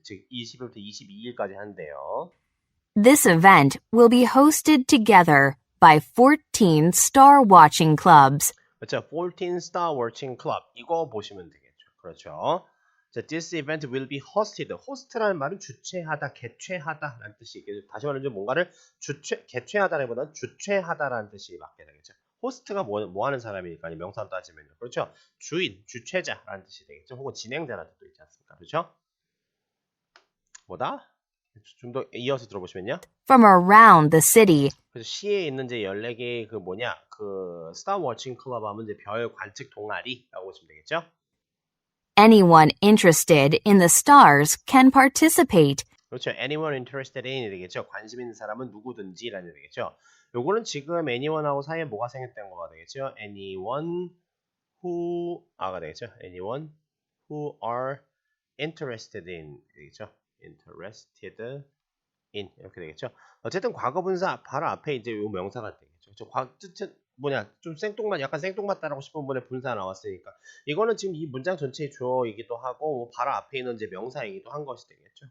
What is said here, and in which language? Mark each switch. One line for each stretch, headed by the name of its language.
Korean: 즉 20일부터 22일까지 한대요.
English: This event will be hosted together by 14 star watching clubs.
Korean: 그렇죠. 14 Star Watching Club. 이거 보시면 되겠죠. 그렇죠.
English: 자, this event will be hosted.
Korean: host라는 말은 주최하다, 개최하다라는 뜻이 있겠죠. 다시 말하면 뭔가를 개최하다라기보다는 주최하다라는 뜻이 맞게 되겠죠. 호스트가 뭐 하는 사람이니까 명사로 따지면요. 그렇죠. 주인, 주최자라는 뜻이 되겠죠. 혹은 진행자라는 뜻도 있지 않습니까? 그렇죠? 뭐다? 좀 더 이어서 들어보시면요.
English: From around the city.
Korean: 그래서 시에 있는 이제 14개의 그 스타 워칭 클럽 하면 이제 별 관측 동아리라고 보시면 되겠죠?
English: Anyone interested in the stars can participate.
Korean: 그렇죠.
English: anyone interested in
Korean: 이 되겠죠. 관심 있는 사람은 누구든지라는 되겠죠. 요거는 지금 anyone하고 사이에 뭐가 생겼던 거가 되겠죠.
English: anyone who
Korean: 가 되겠죠.
English: anyone who are interested in
Korean: 되겠죠.
English: interested in
Korean: 이렇게 되겠죠. 어쨌든 과거분사 바로 앞에 이제 요 명사가 되겠죠. 좀 약간 생뚱맞다라고 싶은 분의 분사 나왔으니까 이거는 지금 이 문장 전체의 주어이기도 하고 바로 앞에 있는 이제 명사이기도 한 것이 되겠죠.